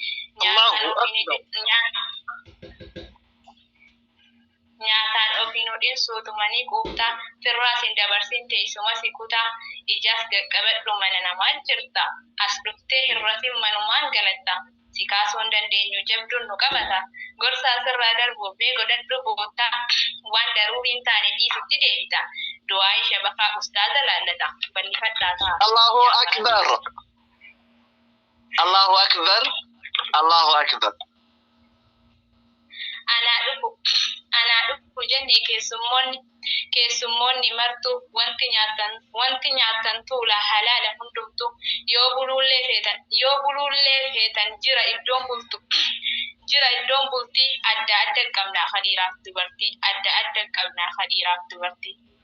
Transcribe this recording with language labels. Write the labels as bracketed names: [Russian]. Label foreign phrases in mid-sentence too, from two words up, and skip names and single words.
[Oromo] Nyaataan ofiin hodhin suutumanii quuftaa firraa sin dabarsin teessuma si kutaa ijaas qaqqabadhu mana namaa jirta as dhuftee hirrafin manumaan galatta si kaasuu hin dandeenyu jabduun nu qabata gorsaa sirraa darbuuf mee godhadhu boottaa waan daruuriin taane dhiisutti deebita du'aa ishee baqaa ustaaza laallata bal'ifadhaa ta'a. [Arabic] الله أكبر الله أكبر. الله أكبر. [Oromo] Anaa dhufu jenne keessummoonni martuu wanti nyaatan tuula halaala hundumtu yoo bulullee feetan jira iddoon bultii adda adda qabnaa hadiiraaf dubartii.